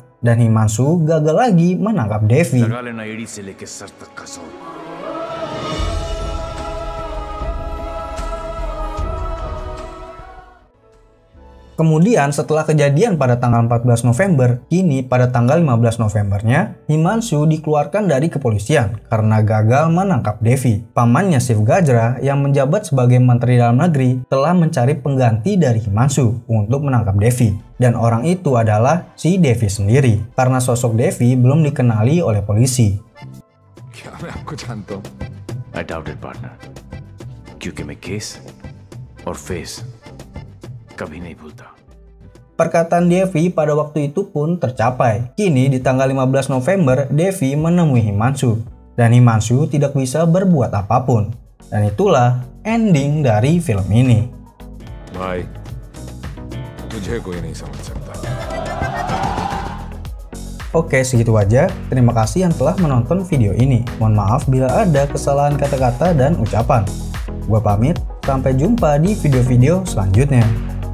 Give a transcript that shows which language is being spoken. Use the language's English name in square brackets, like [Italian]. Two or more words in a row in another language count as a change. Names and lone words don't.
[Indonesian] Dan Himanshu gagal lagi menangkap Devi. Kemudian setelah kejadian pada tanggal 14 November, kini pada tanggal 15 Novembernya, Himanshu dikeluarkan dari kepolisian karena gagal menangkap Devi. Pamannya Shiv Gajra yang menjabat sebagai Menteri Dalam Negeri telah mencari pengganti dari Himanshu untuk menangkap Devi. Dan orang itu adalah si Devi sendiri, karena sosok Devi belum dikenali oleh polisi. [English] I doubt it, partner. [Hindi] क्योंकि मैं केस और फेस कभी नहीं भूलता. [Indonesian] Perkataan Devi pada waktu itu pun tercapai. Kini di tanggal 15 November, Devi menemui Himanshu. Dan Himanshu tidak bisa berbuat apapun. Dan itulah ending dari film ini. [Hindi] भाई, तुझे कोई नहीं समझ सकता. [Indonesian] Oke, segitu aja. Terima kasih yang telah menonton video ini. Mohon maaf bila ada kesalahan kata-kata dan ucapan. Gua pamit, sampai jumpa di video-video selanjutnya.